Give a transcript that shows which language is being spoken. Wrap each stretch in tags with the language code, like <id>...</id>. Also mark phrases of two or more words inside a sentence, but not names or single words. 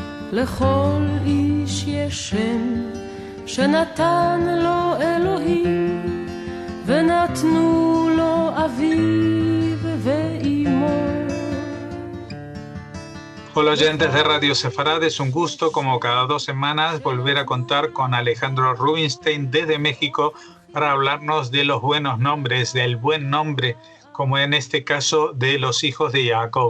<he>לכל איש יש שם שנתן לו אלוהים ונתנו לו אביו ואימו.</he> <es>Hola oyentes de Radio Sefarad, es un gusto como cada 2 semanas volver a contar con Alejandro Rubinstein desde México para hablarnos de los buenos nombres, del buen nombre, como en este caso de los hijos de Jacob.</es>